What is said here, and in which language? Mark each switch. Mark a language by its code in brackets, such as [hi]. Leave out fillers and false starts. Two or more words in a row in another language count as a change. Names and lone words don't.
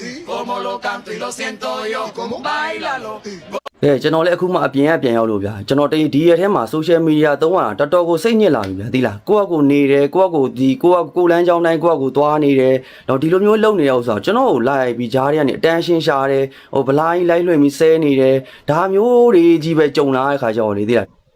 [es] como lo canto y lo siento yo, como báilalo. [my] ကျွန်တော်လည်းအခုမှအပြင်ကပြန်ရောက်လို့ဗျာကျွန်တော်ဒီရက်ထဲမှာ social media သုံးရတာတော်တော်ကိုစိတ်ညစ်လာပြီဗျာသိလားကိုယ့်အကူနေတယ်ကိုယ့်အကူကိုလမ်းကြောင်းတိုင်းကိုယ့်အကူသွားနေတယ်တော့ဒီလိုမျိုးလုပ်နေရအောင်ဆိုတော့ကျွန်တော်ကိုလိုက်ပြီးကြားထဲကနေအတန်းရှင်းရှာတယ်ဟိုဘလိုင်းလိုက်လွှင့်ပြီးဆဲနေတယ်ဒါမျိုးတွေကြီးပဲကြုံလာတဲ့ခါကျတော့လေသိလား